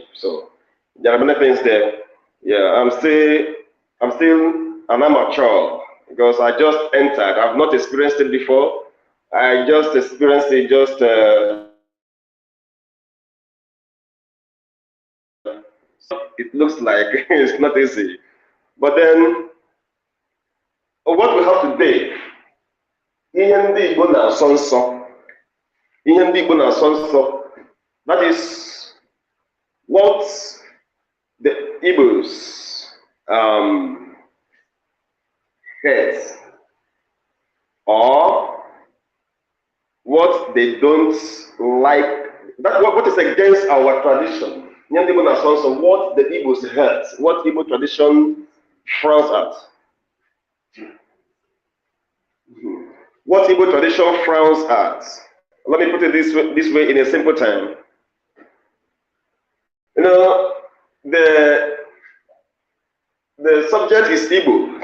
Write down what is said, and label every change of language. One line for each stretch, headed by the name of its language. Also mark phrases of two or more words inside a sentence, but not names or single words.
English: So there are many things there. Yeah, I'm still an amateur because I just entered. I've not experienced it before. I just experienced it just it looks like it's not easy. But then what we have today,
Igbo: ihe ndị Igbo na-asọ nsọ, ihe ndị Igbo na-asọ nsọ,
English: that is what the Igbos hate, or what they don't like, that what is against our tradition.
Igbo: Ihe ndị Igbo na-asọ nsọ,
English: what the Igbos hate, what Igbo tradition frowns at. What Igbo tradition frowns at. Let me put it this way in a simple time. You know, The subject is Igbo.